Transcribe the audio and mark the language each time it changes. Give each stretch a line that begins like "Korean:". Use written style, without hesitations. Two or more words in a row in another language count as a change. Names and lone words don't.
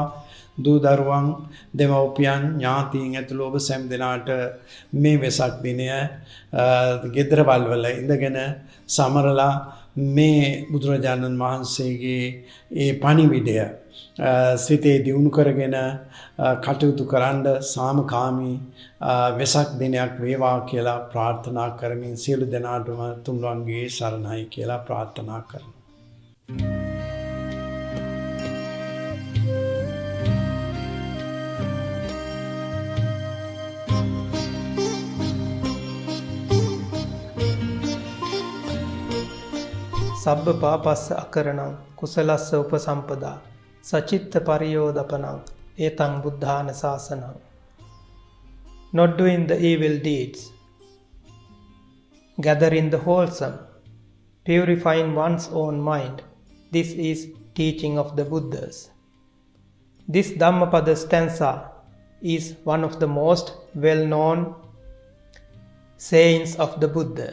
Sinhala: දූ දරුවන් දෙමව්පියන් ඥාතීන් ඇතුළු ඔබ සැම දෙනාට මේ වෙසක් දිනය ගෙදරවල් වල ඉඳගෙන සමරලා මේ බුදුරජාණන් වහන්සේගේ ඒ පණිවිඩය සිතේ දියුණු කරගෙන කටයුතු කරන්න සාමකාමී වෙසක් දිනයක් වේවා කියලා ප්‍රාර්ථනා කරමින් සියලු දෙනාටම තුන්වන්ගේ සරණයි කියලා ප්‍රාර්ථනා කරනවා.
Pali: සබ්බ පාපස්ස අකරණං කුසලස්ස උපසම්පදා සචිත්ත පරියෝදපනං ඒතං බුද්ධාන ශාසනං.
English: Not doing the evil deeds, gathering the wholesome, purifying one's own mind. This is teaching of the Buddhas. This Dhammapada stanza is one of the most well-known sayings of the Buddha.